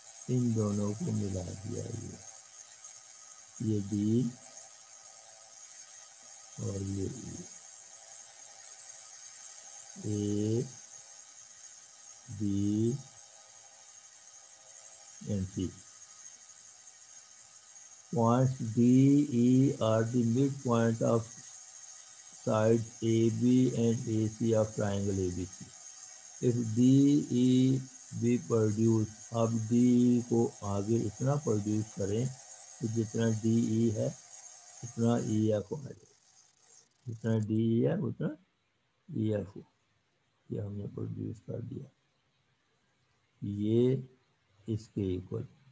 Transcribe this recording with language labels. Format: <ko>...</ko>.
<hi>इन दोनों को मिला दिया, ये डी और ये A B and C.</hi> <en>Points D, E are the midpoint of sides AB and AC of triangle ABC. If D, E be produced,</en> <hi>अब D को आगे इतना प्रोड्यूस करें कि जितना D, E है उतना E, F आ जाए, जितना D, E है उतना E, F हो। ये हमने प्रोड्यूस कर दिया, ये इसके इक्वल।</hi>